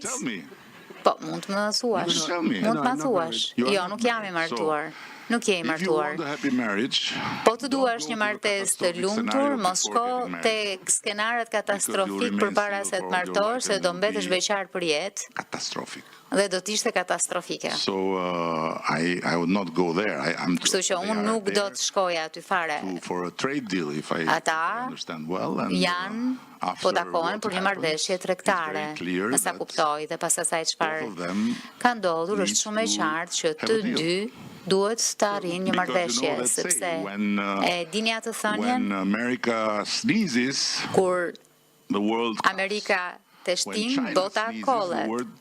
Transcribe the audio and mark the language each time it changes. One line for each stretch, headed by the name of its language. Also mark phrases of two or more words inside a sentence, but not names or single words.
Albanian: Po mund të më thuash. Mund të më thuash. Jo, nuk jam i martuar. Nuk je i martuar. Po të duash një martesë të lumtur, mos shko tek skenaret katastrofik përpara se të martosh, se do mbetesh beqar për jetë. Catastrophic. Dhe do të ishte katastrofike.
English: So I would not go there.
Albanian: Kështu që unë nuk do të shkoja aty fare.
English: For a trade deal, if I understand well.
Albanian: Janë po takohen për një marrëveshje tregtare, nësa kuptoj, dhe pas asaj çfarë ka ndodhur është shumë e qartë që të dy duhet të arrijnë një marrëveshje, sepse e dini atë thënien, kur Amerika të shtin, bota kollet.